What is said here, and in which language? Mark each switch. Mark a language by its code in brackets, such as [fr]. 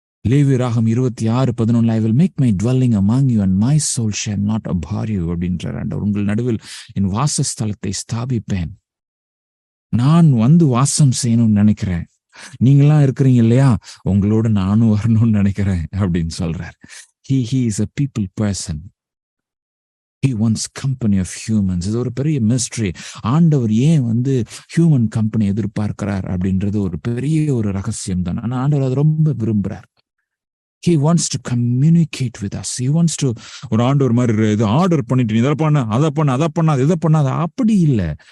[en] லேவியராகமம் 26:11 I will make my dwelling among you and my soul shall not abhor you [ta] அப்படின்றார் ஆண்டவர். உங்கள் நடுவில் என் வாசஸ்தலத்தை ஸ்தாபிப்பேன். நான் வந்து வாசம் செய்யணும்னு நினைக்கிறேன். நீங்களாம் இருக்கிறீங்க இல்லையா, உங்களோட நானும் வரணும்னு நினைக்கிறேன் அப்படின்னு சொல்றார். [en] He is a people person. He wants company of humans. [ta] இது ஒரு பெரிய மிஸ்ட்ரி. ஆண்டவர் ஏன் வந்து ஹியூமன் கம்பெனி எதிர்பார்க்கிறார் அப்படின்றது ஒரு பெரிய ஒரு ரகசியம் தான். ஆனா ஆண்டவர் அதை ரொம்ப விரும்புறார். [en] He wants to communicate with us. He wants to [ta] ஒரு ஆண்டவர் மாதிரி இது ஆர்டர் பண்ணிட்டு நீ இதை பண்ண, அதை பண்ண, அதை பண்ணாது, இதை பண்ணாத, அப்படி இல்லை.